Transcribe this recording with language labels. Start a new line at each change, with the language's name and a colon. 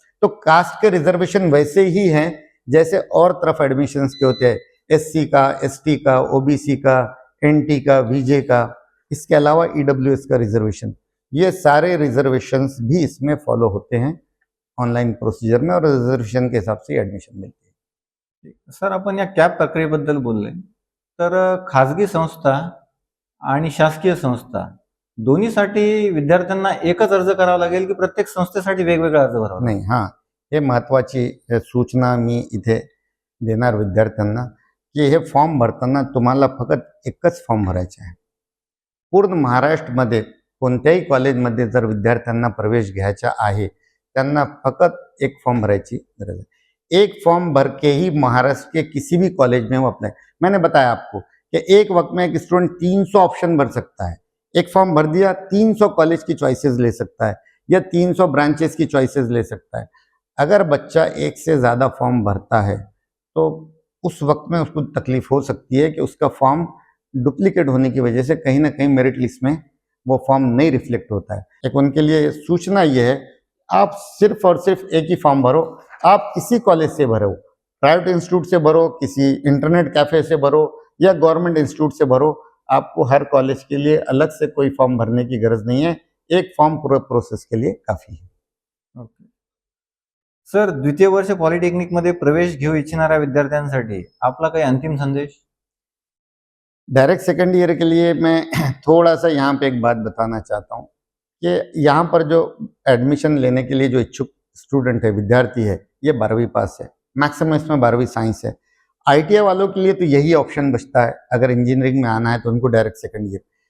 Hindi: तो कास्ट के रिजर्वेशन वैसे ही हैं जैसे और तरफ एडमिशन्स के होते हैं, SC का, ST का, OBC का, NT का, VJ का, इसके अलावा EWS का रिजर्वेशन। ये सारे रिजर्वेशंस भी इसमें फॉलो होते हैं ऑनलाईन प्रोसिजर में, और रिजर्वेशन के हिसाब से एडमिशन मिलते हैं।
Marathi: सर, आपण या कॅप प्रक्रियेबद्दल बोलले, तर खाजगी संस्था आणि शासकीय संस्था दोन्हीसाठी विद्यार्थ्यांना एकच अर्ज करावा लागेल की प्रत्येक संस्थेसाठी वेगवेगळा अर्ज भरावा लागेल? नाही, हां, हे महत्त्वाची सूचना मी इथे देणार विद्यार्थ्यांना की हे फॉर्म भरताना तुम्हाला फक्त एकच फॉर्म भरायचे आहे। पूर्ण महाराष्ट्रमध्ये कोणत्याही कॉलेजमध्ये जर विद्यार्थ्यांना प्रवेश घ्यायचा आहे त्यांना फक्त एक फॉर्म भरायची गरज है।
Hindi: एक फॉर्म भर के ही महाराष्ट्र के किसी भी कॉलेज में वो अप्लाई। मैंने बताया आपको कि एक वक्त में एक स्टूडेंट 300 ऑप्शन भर सकता है। एक फॉर्म भर दिया, 300 कॉलेज की चॉइसेस ले सकता है या 300 ब्रांचेस की चॉइसेस ले सकता है। अगर बच्चा एक से ज़्यादा फॉर्म भरता है तो उस वक्त में उसको तकलीफ हो सकती है कि उसका फॉर्म डुप्लीकेट होने की वजह से कहीं ना कहीं मेरिट लिस्ट में वो फॉर्म नहीं रिफ्लेक्ट होता है। एक उनके लिए सूचना ये है, आप सिर्फ और सिर्फ एक ही फॉर्म भरो। आप किसी कॉलेज से भरो, प्राइवेट इंस्टीट्यूट से भरो, किसी इंटरनेट कैफे से भरो या गवर्नमेंट इंस्टीट्यूट से भरो, आपको हर कॉलेज के लिए अलग से कोई फॉर्म भरने की गरज नहीं है। एक फॉर्म पूरे प्रोसेस के लिए काफ़ी है।
Marathi: ओके सर, द्वितीय वर्ष पॉलिटेक्निकमध्ये प्रवेश घेऊ इच्छिणाऱ्या विद्यार्थ्यांसाठी आपला काही अंतिम संदेश?
Hindi: डायरेक्ट सेकेंड ईयर के लिए मैं थोड़ा सा यहाँ पे एक बात बताना चाहता हूँ कि यहाँ पर जो एडमिशन लेने के लिए जो इच्छुक स्टूडेंट है, विद्यार्थी है, ये 12वीं पास है। मैक्सिमम इसमें 12वीं साइंस है। ITI वालों के लिए तो यही ऑप्शन बचता है, अगर इंजीनियरिंग में आना है तो उनको डायरेक्ट सेकेंड ईयर।